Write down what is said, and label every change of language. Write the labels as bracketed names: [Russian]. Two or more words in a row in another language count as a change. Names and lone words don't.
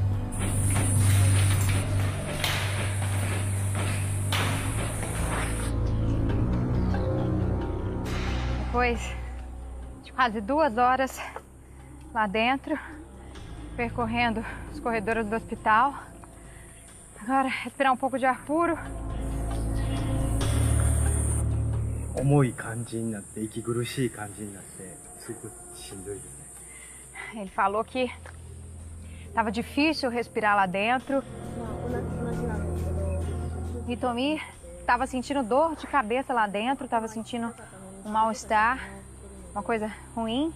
[Portuguese] Depois de quase 2 horas lá dentro, percorrendo os corredores do hospital, agora respirar um pouco de ar puro. [Japanese] 重い感じになって息苦しい感じになってす [Portuguese] Ele falou que estava difícil respirar lá dentro. Vitomir estava sentindo dor de cabeça lá dentro, estava sentindo um mal-estar, uma coisa ruim.